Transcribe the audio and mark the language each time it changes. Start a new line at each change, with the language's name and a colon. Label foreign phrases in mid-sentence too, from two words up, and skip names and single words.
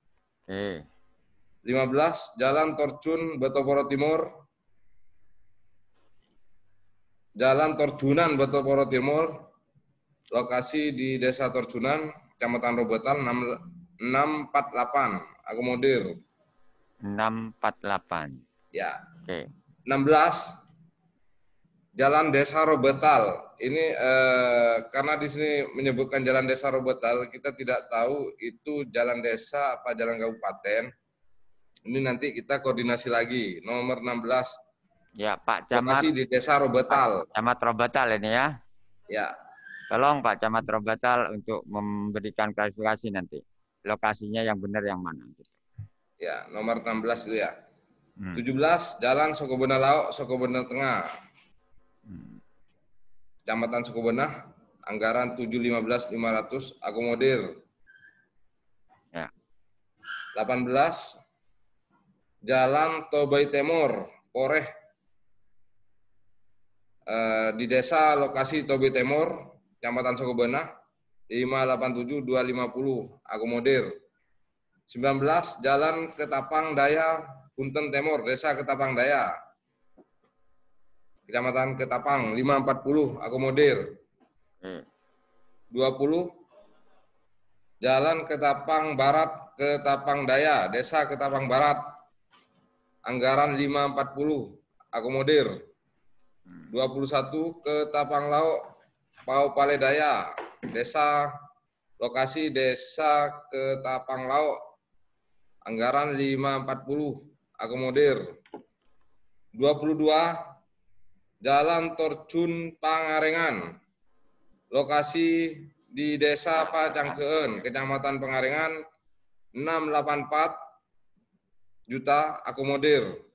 Indonesian: 15 Jalan Torjun Betoporo Timur, Jalan Torjunan Betoporo Timur, lokasi di Desa Torjunan, Kecamatan Robetal, 648 akomodir. 648. Ya. Oke. 16 Jalan Desa Robetal. Ini karena di sini menyebutkan Jalan Desa Robetal, kita tidak tahu itu jalan desa apa jalan kabupaten. Ini nanti kita koordinasi lagi. Nomor 16. Ya, Pak Camat. Lokasi di Desa Robetal. Pak Camat Robetal ini ya. Ya. Tolong Pak Camat Robetal untuk memberikan klarifikasi nanti. Lokasinya yang benar yang mana. Ya, nomor 16 itu ya. 17 Jalan Sukobenah Lauk, Sukobenah Tengah. Kecamatan Sukobenah, anggaran 715.500 akomodir. Ya. 18 Jalan Tobai Timur, Poreh, di desa lokasi Tobai Timur, Kecamatan Sukobenah, 587.250 akomodir. 19 Jalan Ketapang Daya, Punten Timur, Desa Ketapang Daya, Kecamatan Ketapang, 540 akomodir. 20 Jalan Ketapang Barat, Ketapang Daya, Desa Ketapang Barat, anggaran 540 akomodir. 21 Ketapang Lauk, Pau Paledaya, Desa lokasi Desa Ketapang Lauk, anggaran 540 akomodir. 22 Jalan Torjun Pangarengan, lokasi di Desa Pacangkeun, Kecamatan Pangarengan, 684 juta akomodir.